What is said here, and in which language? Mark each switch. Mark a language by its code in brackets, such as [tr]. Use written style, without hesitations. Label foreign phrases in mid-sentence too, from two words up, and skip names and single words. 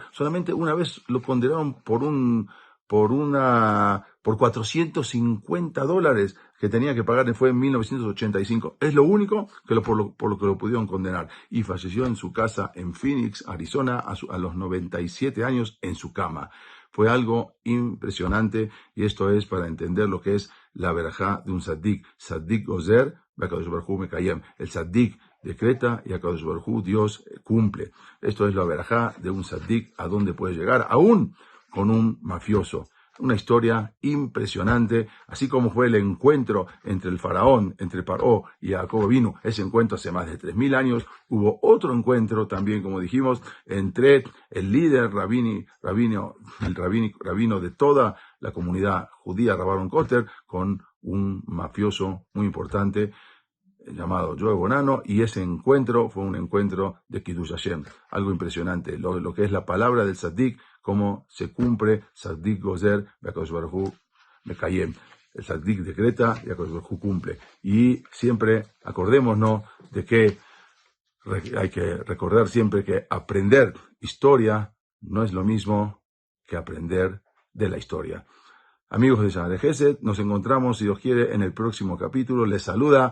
[es] Solamente una vez lo condenaron por $450 que tenía que pagar, fue en 1985. Es lo único por lo que lo pudieron condenar. Y falleció en su casa en Phoenix, Arizona, a los 97 años en su cama. Fue algo impresionante, y esto es para entender lo que es la verajá de un tzaddik. [he] צדיק גוזר, והקדוש ברוך הוא מקיים. [es] El tzaddik decreta y [he] הקדוש ברוך הוא, [es] Dios, cumple. Esto es la verajá de un tzaddik, a dónde puede llegar, aún con un mafioso. Una historia impresionante, así como fue el encuentro entre el faraón, entre Paró y Jacob Avinu. Ese encuentro hace más de 3.000 años. Hubo otro encuentro también, como dijimos, entre el líder rabino de toda la comunidad judía, Rav Aaron Kotler, con un mafioso muy importante llamado Joe Bonanno, y ese encuentro fue un encuentro de [he] קידוש השם. [es] Algo impresionante, lo que es la palabra del tzaddik, cómo se cumple. [he] צדיק גוזר, והקדוש ברוך הוא מקיים. [es] El tzaddik decreta y [he] הקדוש ברוך הוא [es] cumple. Y siempre acordémonos de que hay que recordar siempre que aprender historia no es lo mismo que aprender de la historia. Amigos de Shana de Gesed, nos encontramos, si Dios quiere, en el próximo capítulo.